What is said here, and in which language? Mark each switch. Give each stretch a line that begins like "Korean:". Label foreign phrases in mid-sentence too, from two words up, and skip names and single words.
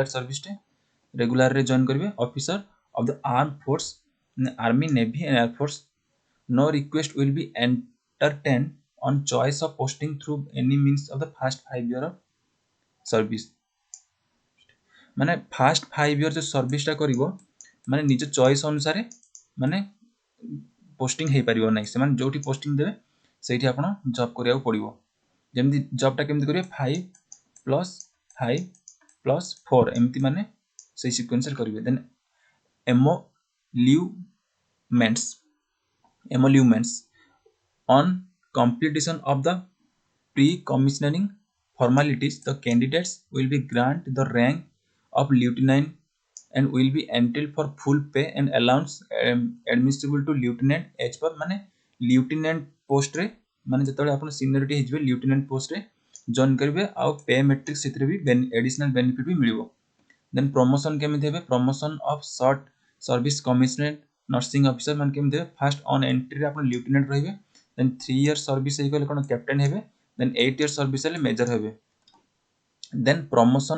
English: service टे regular रे join करिवे officer of the armed force army navy and air force no request will be entertained on choice of posting through any means of the first 5 year of service
Odia: माने
English: first 5 year
Odia: ଯେଉଁ ସର୍ଭିସ ଟା କରିବ ମାନେ ନିଜ ଚଏସ ଅନୁସାରେ ମାନେ ପୋଷ୍ଟିଂ ହେଇ ପାରିବ ନାହିଁ ସେ ମାନେ ଯେଉଁଠି ପୋଷ୍ଟିଂ ଦେବେ ସେଠି ଆପଣ ଜବ କରିବାକୁ ପଡ଼ିବ ଯେମିତି ଜବ ଟା କେମିତି କରିବେ
English: 5 plus 5 plus 4
Odia: ଏମିତି ମାନେ ସେ ସିକ୍ୱେନ୍ସ କରିବେ ଦେନ
English: emoluments emoluments on completion of the pre-commissioning formalities the candidates will be granted the rank of lieutenant and will be entitled for full pay and allowance admissible to lieutenant as per माने lieutenant post रे माने
Odia: ଯେତେବେଳେ ଆପଣ ସିନିଅରିଟି ହେବେ
English: lieutenant post
Odia: ରେ ଜଏନ କରିବେ ଆ ପେ ମେଟ୍ରିକ୍ସ ସେଥିରେ ବି ଏଡିସନାଲ ବେନିଫିଟ ବି ମିଳିବ ଦେନ ପ୍ରମୋସନ କେମିତି ହେବେ
English: promotion of short service commissionerate nursing officer
Odia: ମାନ କେମିତି ହେବେ
English: first on
Odia: ଏଣ୍ଟ୍ରି ରେ ଆପଣ lieutenant ରହିବେ ଦେନ 3 ଇୟର ସର୍ଭିସ ହେଇଗଲେ କୋନ କ୍ୟାପ୍ଟେନ ହେବେ ଦେନ 8 ଇୟର ସର୍ଭିସ ହେଲେ ମେଜର ହେବେ ଦେନ ପ୍ରମୋସନ